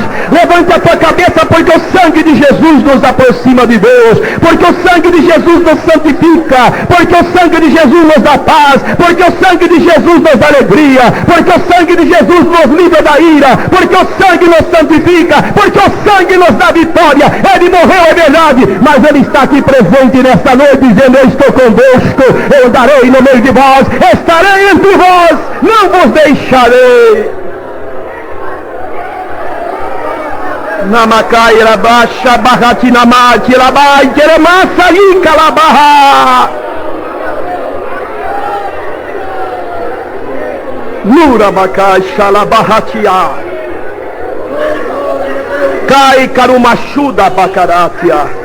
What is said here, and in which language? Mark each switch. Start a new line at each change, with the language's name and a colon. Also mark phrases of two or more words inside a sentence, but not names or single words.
Portuguese: Levante a sua cabeça, porque o sangue de Jesus nos aproxima de Deus, porque o sangue de Jesus nos santifica, porque o sangue de Jesus nos dá paz, porque o sangue de Jesus nos dá alegria, porque o sangue de Jesus nos livra da ira, porque o sangue nos santifica, porque o sangue nos dá vitória. Ele morreu, é verdade, mas ele está aqui presente nesta noite, dizendo: eu estou convosco, eu andarei no meio de vós, estarei entre vós, não vos deixarei. Namacai rabaixa barratinamate labai queremassarica labarra Nurabacai xalabarratia Cai carumachuda bacaratia